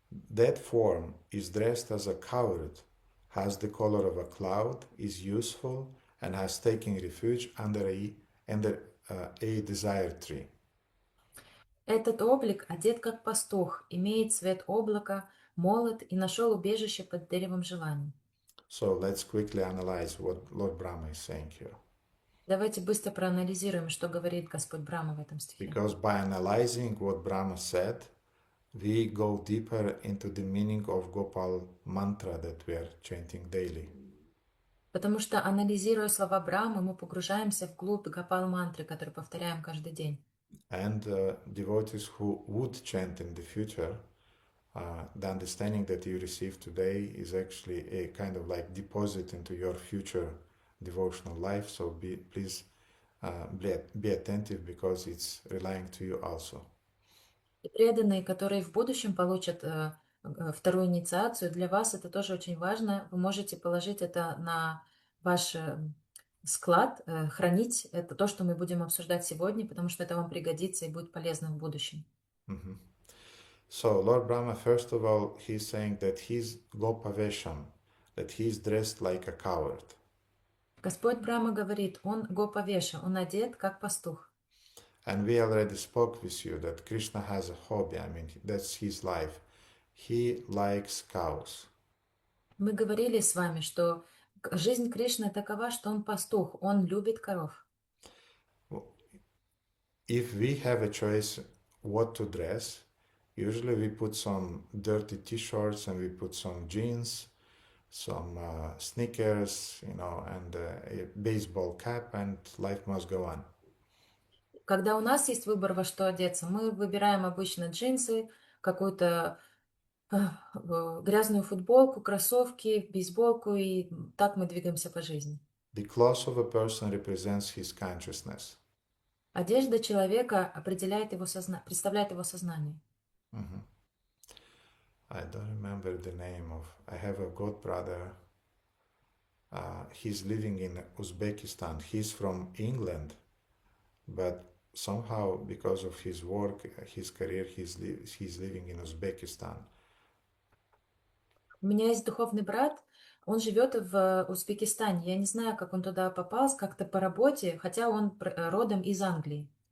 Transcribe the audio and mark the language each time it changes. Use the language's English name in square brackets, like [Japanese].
[English] That form is dressed as a coward, has the color of a cloud, is useful, and has taken refuge under a desire tree. [Russian] Этот облик одет как пастух, имеет цвет облака, молод и нашел убежище под деревом желаний. [English] So let's quickly analyze what Lord Brahma is saying here. [Russian] Давайте быстро проанализируем, что говорит Господь Брахма в этом стихе. [English] Because by analyzing what Brahma said, we go deeper into the meaning of Gopal mantra that we are chanting daily. [Russian] Потому что, анализируя слова Брахмы, мы погружаемся вглубь Гопал-мантры, которую повторяем каждый день. [English] And devotees who would chant in the future, the understanding that you receive today is actually a kind of like deposit into your future devotional life. So please be attentive, because it's relying to you also. [Russian] И преданные, которые в будущем получат вторую инициацию, для вас это тоже очень важно. Вы можете положить это на ваш склад, хранить это то, что мы будем обсуждать сегодня, потому что это вам пригодится и будет полезно в будущем. [English] So Lord Brahma, first of all, he's saying that he's Gopavesham, that he's dressed like a coward. [Russian] Господь Брахма говорит, он гопавеша, он одет как пастух. [English] And we already spoke with you that Krishna has a hobby, I mean, that's his life. He likes cows. [Russian] Мы говорили с вами, что жизнь Кришны такова, что он пастух, он любит коров. [English] If we have a choice what to dress, usually we put some dirty t-shirts and we put some jeans, some sneakers, and a baseball cap, and life must go on. [Russian] Когда у нас есть выбор, во что одеться, мы выбираем обычно джинсы, какую-то грязную футболку, кроссовки, бейсболку, и так мы двигаемся по жизни. [English] The clothes of a person represents his consciousness. [Russian] Одежда человека определяет его представляет его сознание. Mm-hmm. [English] I don't remember the name of. I have a god brother. He's living in Uzbekistan. He's from England, but somehow because of his work, his career, he's living in Uzbekistan. [Russian] У меня есть духовный брат, он живет в Узбекистане. Я не знаю, как он туда попал, как-то по работе, хотя он родом из Англии.